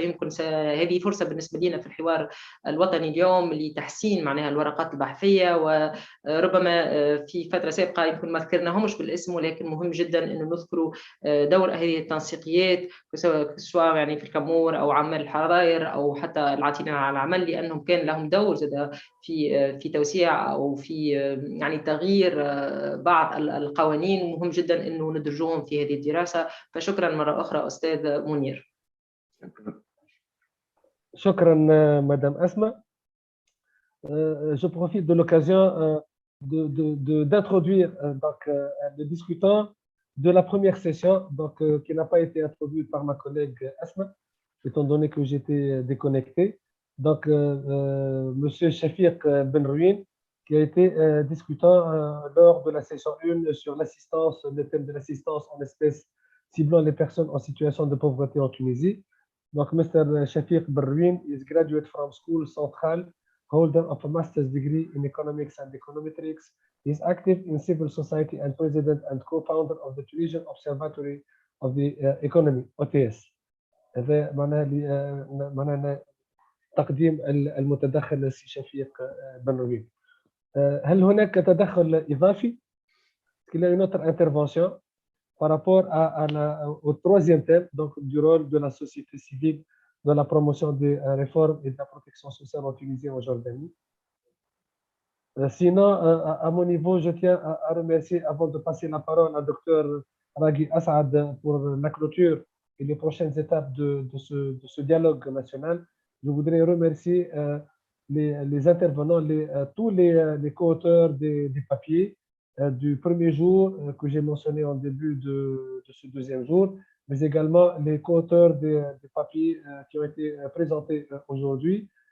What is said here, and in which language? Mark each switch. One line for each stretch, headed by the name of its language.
Arabic: يمكن هذه فرصة بالنسبة لنا في الحوار الوطني اليوم لتحسين معناها الورقات البحثية، وربما في فترة سابقة يمكن ما ذكرناهمش بالاسم، ولكن مهم جدا أنه نذكروا دور هذه التنسيقيات سواء يعني في الكمور أو عمال الحراير أو حتى العاطلين على العمل، لأنهم كان لهم دور زاد في توسيع أو في يعني تغيير بعض القوانين، مهم جدا أنه ندرجوهم في هذه الدراسة. فشكرا مرة أخرى أستاذ منير. شكرا مدام أسماء.
French: Je profite de l'occasion d'introduire donc le discutant de la première session, donc qui n'a pas été introduite par ma collègue Asma, étant donné que j'étais déconnecté. Donc Monsieur Shafiq Ben Rouin, qui a été discutant lors de la session 1 sur l'assistance, le thème de l'assistance en espèces ciblant les personnes en situation de pauvreté en Tunisie. Donc Mr.
English: Shafiq Ben Rouin is graduate from School Centrale, holder of a master's degree in economics and econometrics. He is active in civil society and president and co-founder of the Tunisian Observatory of the Economy, OTS.
Arabic: هذا معناه تقديم المتدخل السي شفيق بن روين. هل هناك تدخل إضافي؟
French: qu'il y a une autre intervention par rapport au troisième thème, donc du rôle de la société civile dans la promotion des réformes et de la protection sociale en Tunisie et en Jordanie. Sinon, à mon niveau, je tiens à remercier, avant de passer la parole à Dr Raghi Asad pour la clôture et les prochaines étapes de ce dialogue national, je voudrais remercier les intervenants, tous les co-auteurs des papiers du premier jour que j'ai mentionné en début de ce deuxième jour, mais également les co-auteurs des papiers qui ont été présentés aujourd'hui.